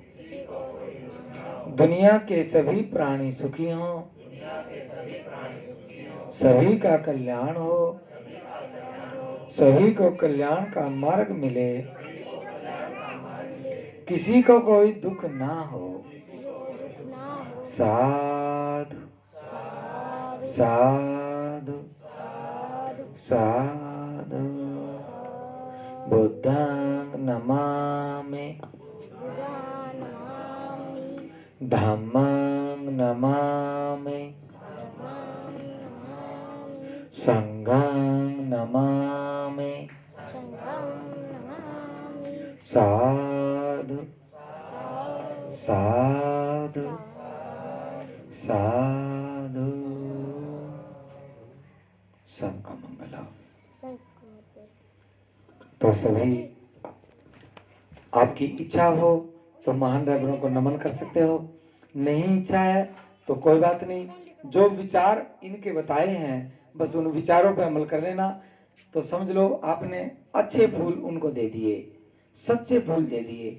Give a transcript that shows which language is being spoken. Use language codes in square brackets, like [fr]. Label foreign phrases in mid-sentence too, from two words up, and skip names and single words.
[hi] दुनिया के सभी प्राणी सुखी हों, सभी का कल्याण हो, सभी को कल्याण का मार्ग मिले, किसी को कोई दुख ना हो। [pi] साधु साधु साधु। बुद्धं नमामि धम्मं नमामि संघं नमामि। साधु साधु साधु। [hi] सबका मंगल हो। तो सभी आपकी इच्छा हो तो महान रैबरों को नमन कर सकते हो, नहीं इच्छा है तो कोई बात नहीं। जो विचार इनके बताए हैं बस उन विचारों पे अमल कर लेना, तो समझ लो आपने अच्छे फूल उनको दे दिए, सच्चे फूल दे दिए।